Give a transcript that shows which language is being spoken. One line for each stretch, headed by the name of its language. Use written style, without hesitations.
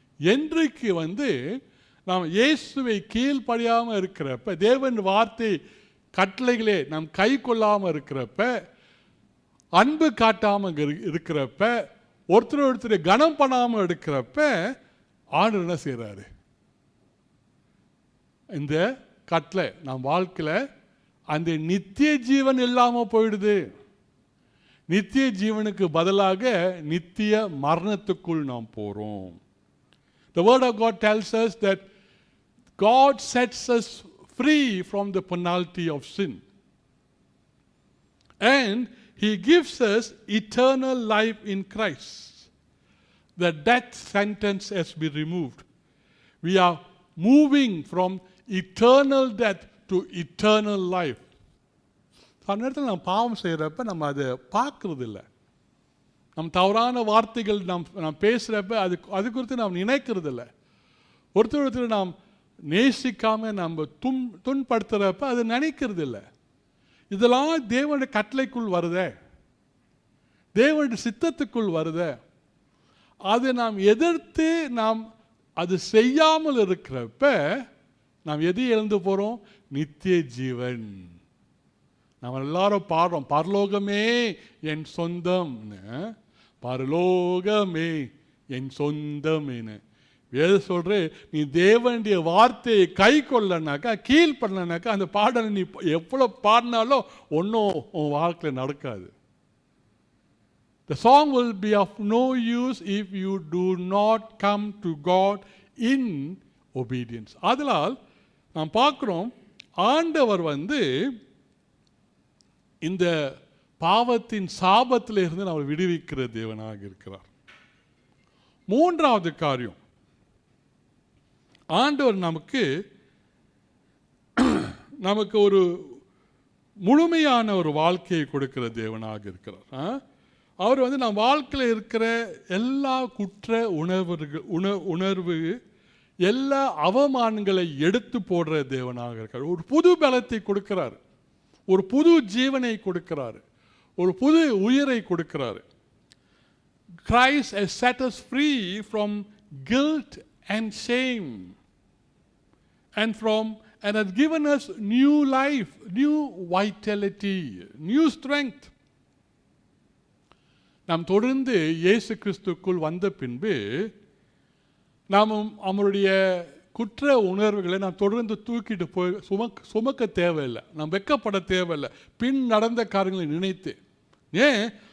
Tamil: என்றைக்கு வந்து நாம் இயேசுவை கீழ்ப்படியாமல் இருக்கிறப்ப, தேவன் வார்த்தை கட்டளைகளே நாம் கை கொள்ளாமல் இருக்கிறப்ப, அன்பு காட்டாமல் இருக்கிறப்ப, ஒருத்தர் கனம் பண்ணாமல் இருக்கிறப்ப, ஆண்டவர் என்ன செய்கிறாரு? இந்த கட்டளை நம் வாழ்க்கையில் அந்த நித்திய ஜீவன் இல்லாமல் போயிடுது. நித்திய ஜீவனுக்கு பதிலாக நித்திய மரணத்துக்குள் நாம் போகிறோம்.
English: The word of God tells us that God sets us free from the penalty of sin. And He gives us eternal life in Christ. The death sentence has been removed. We are moving from eternal death to eternal life.
Tamil: அந்த நேரத்தில் நம்ம பாவம் செய்கிறப்ப நம்ம அதை பார்க்கறது இல்லை. நம் தவறான வார்த்தைகள் நாம் பேசுகிறப்ப அது குறித்து நாம் நினைக்கிறது இல்லை. ஒருத்தர் நாம் நேசிக்காமல் நம்ம துன்படுத்துகிறப்ப அது நினைக்கிறது இல்லை. இதெல்லாம் தேவனுடைய கட்டளைக்குள் வருதே, தேவனுடைய சித்தத்துக்குள் வருதே. அதை நாம் எதிர்த்து நாம் அது செய்யாமல் இருக்கிறப்ப நாம் எது இழந்து போகிறோம்? நித்திய ஜீவன். நம்ம எல்லாரும் பாடுறோம், பரலோகமே என் சொந்தம்னு, பரலோகமே என் சொந்தம்னு. வேத சொல்ற, நீ தேவனுடைய வார்த்தையை கை கொள்ளனாக்கா, கீழ் பண்ணனாக்கா, அந்த பாடலை நீ எவ்வளோ பாடினாலும் ஒன்றும் உன் வாழ்க்கையில் நடக்காது.
English: The song will be of no use if you do not come to God in obedience.
Tamil: அதனால் நாம் பார்க்குறோம், ஆண்டவர் வந்து இந்த பாவத்தின் சாபத்தில் இருந்து நம்மை விடுவிக்கிற தேவனாக இருக்கிறார். மூன்றாவது காரியம், ஆண்டவர் நமக்கு ஒரு முழுமையான ஒரு வாழ்க்கையை கொடுக்கிற தேவனாக இருக்கிறார். அவர் வந்து நம் வாழ்க்கையில் இருக்கிற எல்லா குற்ற உணர்வு எல்லா அவமானங்களை எடுத்து போடுற தேவனாக இருக்கிறார். ஒரு புது பலத்தை கொடுக்கிறார், ஒரு புது ஜீவனை கொடுக்கிறார், ஒரு புது உயிரை கொடுக்கிறார்.
English: Christ has set us free from guilt and shame and has given us new life, new vitality, new strength.
Tamil: நாம் தொடர்ந்து இயேசு கிறிஸ்துக்குள் வந்த பின்பு நாம் அவருடைய குற்ற உணர்வுகளை நாம் தொடர்ந்து தூக்கிட்டு போய் சுமக்க தேவையில்லை, நாம் வெக்கப்பட தேவையில்லை பின் நடந்த காரியங்களை நினைத்து. ஏன்?